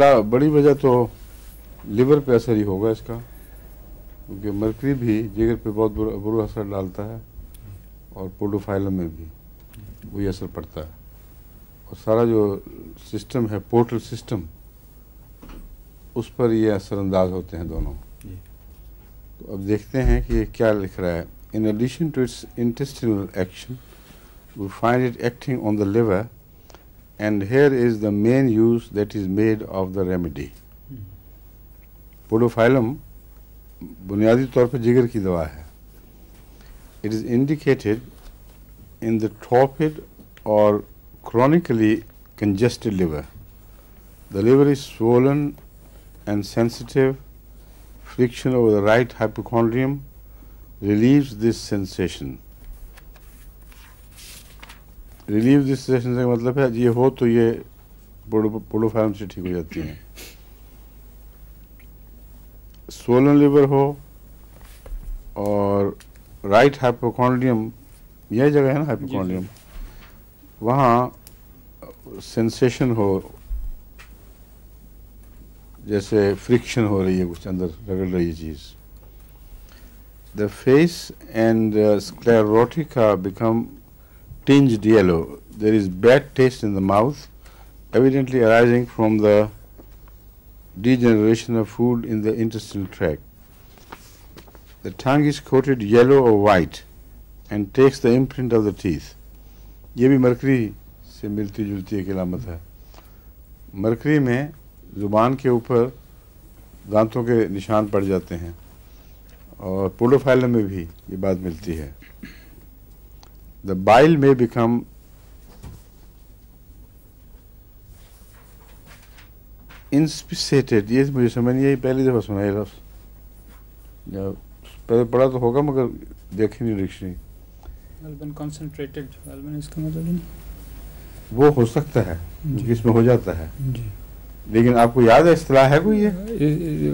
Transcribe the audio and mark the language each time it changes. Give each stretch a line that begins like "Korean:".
Urdu: بڑی وجہ تو لیور پہ اثر ہی ہوگا اس کا, کیونکہ مرکری بھی جگر پہ بہت برا اثر ڈالتا ہے, اور پوڈوفائلم میں بھی وہی اثر پڑتا ہے. اور سارا جو سسٹم ہے, پورٹل سسٹم, اس پر یہ اثر انداز ہوتے ہیں دونوں. تو اب دیکھتے ہیں کہ یہ کیا لکھ رہا ہے.
English: In addition to its intestinal action, we find it acting on the liver, and here is the main use that is made of the remedy.
Urdu: پوڈوفائلم بنیادی طور پر جگر کی دوا ہے.
English: It is indicated in the torpid or chronically congested liver. The liver is swollen and sensitive. Friction over the right hypochondrium relieves this sensation. Relieve this sensation
Urdu: کا مطلب ہے یہ ہو تو یہ پوڈوفائلم سے ٹھیک ہو جاتی ہیں. سولن لیور ہو اور رائٹ ہائپوکونڈریم, یہ جگہ ہے نا ہائپوکونڈریم, وہاں سینسیشن ہو, جیسے فرکشن ہو رہی ہے, کچھ اندر رگڑ رہی ہے چیز.
English: The face and sclerotica become tinged yellow. There is bad taste in the mouth, evidently arising from the degeneration of food in the intestinal tract. The tongue is coated yellow or white. and takes the imprint of the teeth.
Urdu: یہ بھی mercury سے ملتی جلتی ایک علامت ہے. Mercury میں زبان کے اوپر دانتوں کے نشان پڑ جاتے ہیں اور پوڈوفائلم میں بھی یہ بات ملتی ہے.
English: The bile may become inspissated.
Urdu: یہ مجھے سمجھ نہیں آئی, پہلی دفعہ سنا یہ لفظ, پہلے پڑھا تو ہوگا مگر دیکھی نہیں ڈکشنری. غالباً کنسنٹریٹڈ, غالباً اس کا مطلب نہیں. وہ ہو سکتا ہے کہ اس میں ہو جاتا ہے, جی لیکن آپ کو یاد ہے اصطلاح ہے کوئی یہ؟